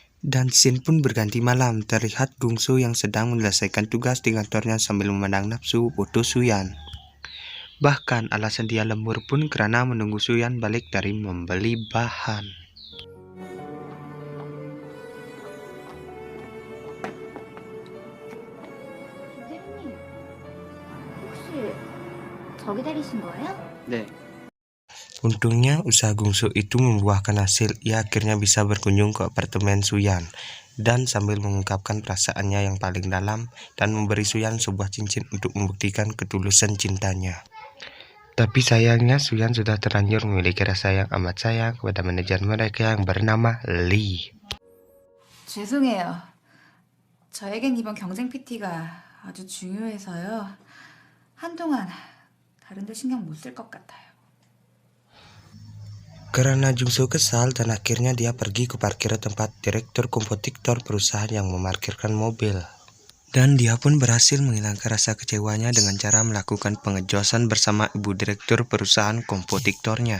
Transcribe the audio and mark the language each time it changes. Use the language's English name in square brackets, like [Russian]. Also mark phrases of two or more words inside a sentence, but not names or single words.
[Indonesian] Dan scene pun berganti malam, terlihat Gungsu yang sedang menyelesaikan tugas di kantornya sambil memandang nafsu foto Suyan. Bahkan alasan dia lembur pun karena menunggu Suyan balik dari membeli bahan. [Korean] 대리님, 혹시 저 기다리신 거예요? 네. [Indonesian] Untungnya usaha Gungsu itu membuahkan hasil. Ia akhirnya bisa berkunjung ke apartemen Suyan dan sambil mengungkapkan perasaannya yang paling dalam dan memberi Suyan sebuah cincin untuk membuktikan ketulusan cintanya. Tapi sayangnya Suyan sudah terlanjur memiliki rasa yang amat sayang kepada manajer mereka yang bernama Lee. [Korean] 죄송해요. 저에겐 이번 경쟁 PT가 아주 중요해서요. 한동안 다른 데 신경 못 쓸 것 같아요. [Indonesian] Karena Jungsu kesal dan akhirnya dia pergi ke parkir tempat direktur kompetitor perusahaan yang memarkirkan mobil. Dan dia pun berhasil menghilangkan rasa kecewanya dengan cara melakukan pengejosan bersama ibu direktur perusahaan kompetitornya.